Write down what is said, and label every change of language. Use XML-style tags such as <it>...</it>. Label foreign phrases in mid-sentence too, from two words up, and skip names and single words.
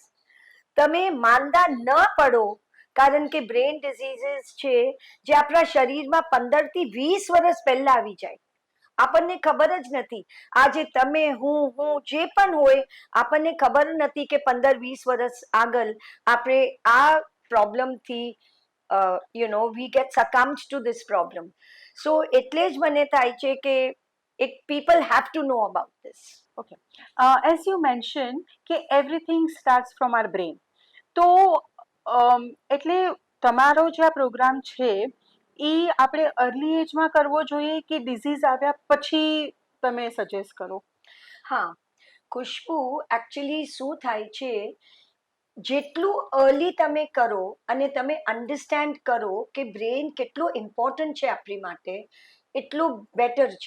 <gu>તમે માંદા ન પડો, કારણ કે</gu> <en>brain diseases</en> <gu>છે જે આપણા શરીરમાં 15થી 20 વર્ષ પહેલા આવી જાય. આપણને ખબર જ નથી. આજે તમે હું જે પણ હોય, આપણને ખબર નથી કે 15-20 વર્ષ આગળ આપણે આ પ્રોબ્લેમથી</gu> <en>we get succumbed to this problem. So</en> <gu>એટલે જ મને થાય છે કે</gu> <en>people have to know about this. Okay. As you mentioned કે everything starts from our brain.</en> <gu>તો એટલે તમારો જે આ પ્રોગ્રામ છે એ આપણે અર્લી એજમાં કરવો જોઈએ કે ડિઝીઝ આવ્યા પછી તમે સજેસ્ટ કરો? હા, ખુશ્બુ, એકચ્યુઅલી શું થાય છે, જેટલું અર્લી તમે કરો અને તમે અન્ડરસ્ટેન્ડ કરો કે બ્રેન કેટલો ઇમ્પોર્ટન્ટ છે આપણી માટે, એટલું બેટર છે.</gu>